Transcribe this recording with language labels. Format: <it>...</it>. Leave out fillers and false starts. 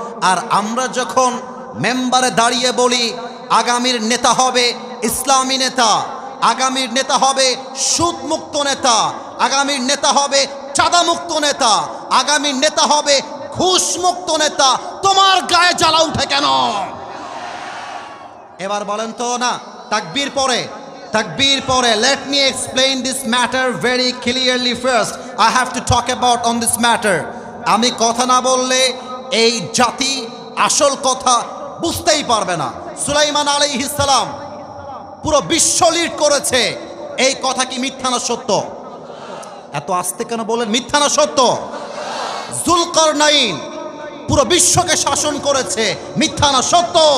<bn>আর আমরা যখন মেম্বারে দাঁড়িয়ে বলি আগামীর নেতা হবে ইসলামী নেতা, আগামীর নেতা হবে সুদমুক্ত নেতা, আগামীর নেতা হবে চাঁদামুক্ত নেতা, আগামীর নেতা হবে ঘুষমুক্ত নেতা, তোমার গায়ে জ্বালা উঠে কেন? এবার বলেন তো না, তাকবীর পরে,</bn> <en>তাকবীর পরে, let me explain this matter very clearly first. I have to talk about on this matter.</en> <bn>আমি কথা না বললে এই জাতি আসল কথা বুঝতেই পারবে না। সুলাইমান আলাইহিস সালাম পুরো বিশ্ব লিড করেছে, এই কথা কি মিথ্যা না সত্য? এত আস্তে কেন বলেন? মিথ্যা না সত্য? যুলকারনাইন পুরো বিশ্বকে শাসন করেছে, মিথ্যা না সত্য?</bn>